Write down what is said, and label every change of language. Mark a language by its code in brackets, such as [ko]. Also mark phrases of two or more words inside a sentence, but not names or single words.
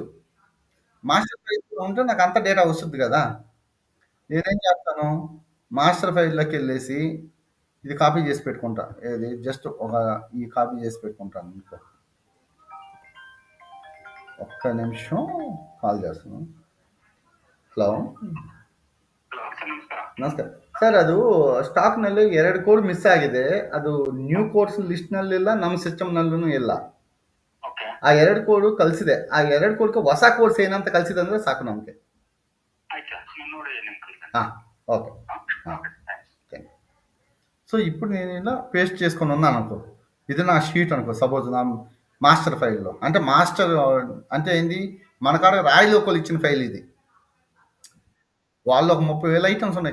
[te] మాస్టర్ ఫైల్స్‌లో ఉంటే నాకు అంత డేటా వస్తుంది కదా! నేనేం చేస్తాను, మాస్టర్ ఫైల్‌లోకెళ్ళేసి ఇది కాపీ చేసి పెట్టుకుంటా. ఏది జస్ట్ ఒక ఈ కాపీ చేసి పెట్టుకుంటాను అనుకో. ఒక్క నిమిషం కాల్ చేస్తున్నాను. [kn] ಹಲೋ ನಮಸ್ಕಾರ ಸರ್. ಅದು ಸ್ಟಾಕ್ನಲ್ಲಿ 2 ಕೋಡ್ ಮಿಸ್ ಆಗಿದೆ. ಅದು [en] new codes [kn] ಲಿಸ್ಟ್‌ನಲ್ಲಿಲ್ಲ, ನಮ್ಮ ಸಿಸ್ಟಮ್‌ನಲ್ಲೂ ಇಲ್ಲ. ಆ 2 ಕೋಡು ಕಳಿಸಿದೆ. ಆ 2 ಕೋಡ್‌ಗೆ ಹೊಸ ಕೋಡ್ಸ್ ಏನಂತ ಕಳಿಸಿದೆ ಅಂದ್ರೆ ಸಾಕು ನಮಗೆ. ಹಾಂ, [en] Okay. Thank you. [te] సో ఇప్పుడు నేను ఇలా పేస్ట్ చేసుకొని ఉన్నాను అనుకో. ఇది నా షీట్ అనుకో. సపోజ్ నా మాస్టర్ ఫైల్‌లో. అంటే మాస్టర్ అంటే ఏంది? మన కాడ రాయి లోకల్ ఇచ్చిన ఫైల్ ఇది. వాళ్ళు ఒక 30,000 ఐటెమ్స్ ఉన్నాయి.